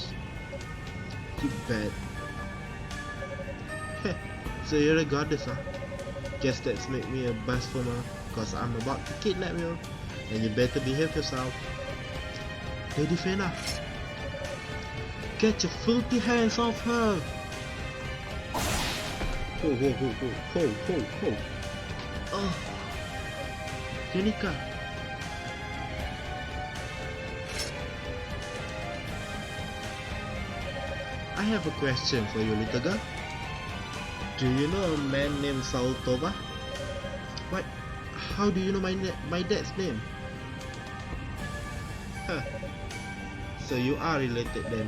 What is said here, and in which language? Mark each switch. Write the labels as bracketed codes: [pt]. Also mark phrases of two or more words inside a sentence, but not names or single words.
[en] You bet. So you're a goddess, huh? Guess that's make me a blasphemer, cause I'm about to kidnap you. And you better behave yourself. Lady Fena, get your filthy hands off her! Ho ho ho ho ho ho ho! Oh, Unica, I have a question for you, little girl. Do you know a man named Saul Tova? What? How do you know my dad's name? Huh. So you are related then.